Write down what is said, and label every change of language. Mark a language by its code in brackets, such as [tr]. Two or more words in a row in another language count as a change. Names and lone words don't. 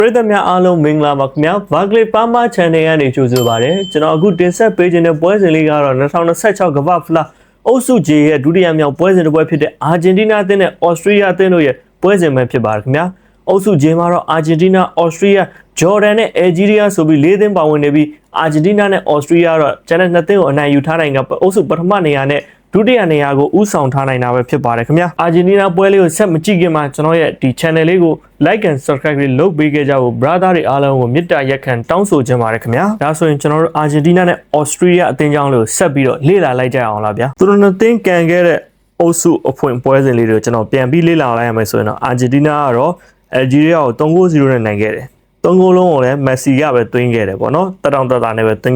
[my] ပရိသတ်များအားလုံးမင်္ဂလာပါခင်ဗျာဘာကလေးပါမာ channel ကနေကြိုဆိုပါရစေကျွန်တော်အခုတင်ဆက်ပေးခြင်းတဲ့ပွဲစဉ်လေးကတော့2026ကမ္ဘာဖလားအုပ်စု J ရဲ့ဒုတိယမြောက်ပွဲစဉ်တစ်ပွဲဖြစ်တဲ့အာဂျင်တီးနားအသင်းနဲ့ဩစတြေးလျအသင်းတို့ရဲ့ပွဲစဉ်ပဲဖြစ်ပါတယ်ခင်ဗျာအုပ်စု J မှာတော့အာဂျင်တီးနားဩစတြေးလျဂျော်ဒန်နဲ့အယ်ဂျီးရီးယားဆိုပြီး၄သင်းပါဝင်နေပြီး အာဂျင်တီးနားနဲ့ဩစတြေးလျတော့ကျန်တဲ့နှစ်သင်းကိုအနိုင်ယူထားနိုင်ကအုပ်စုပထမနေရာနဲ့ဒုတိယနေရာကိုဥဆောင်ထားနိုင်တာပဲဖြစ်ပါတယ်ခင်ဗျာအာဂျင်တီးနားပွဲလေးကိုဆက်မကြည့်ခင်မှာကျွန်တော်ရဲ့ဒီ channel လေးကို [en] like and subscribe [my] လေးလုပ်ပေးခဲ့ကြဖို့ brother တွေအားလုံးကို မေတ္တာရက်ခံတောင်းဆိုချင်ပါတယ်ခင်ဗျာဒါဆိုရင်ကျွန်တော်တို့အာဂျင်တီးနားနဲ့ဩစတြေးလျအသင်းကြောင်းလေးကိုဆက်ပြီးတော့လေ့လာလိုက်ကြအောင်လားဗျာသူတို့နှစ်သင်းကန်ခဲ့တဲ့အုပ်စုအဖွင့်ပွဲစဉ်လေးတွေကိုကျွန်တော်ပြန် ပြီးလေ့လာလိုက်ရမယ်ဆိုရင်တော့အာဂျင်တီးနားကတော့အယ်ဂျီးရီးယားကို3-0နဲ့နိုင်ခဲ့တယ်3 ဂိုးလုံးကိုလည်းမက်ဆီကပဲသွင်းခဲ့တယ်ပေါ့နော်တက်တောင်တက်တာနဲ့ပဲသွင်း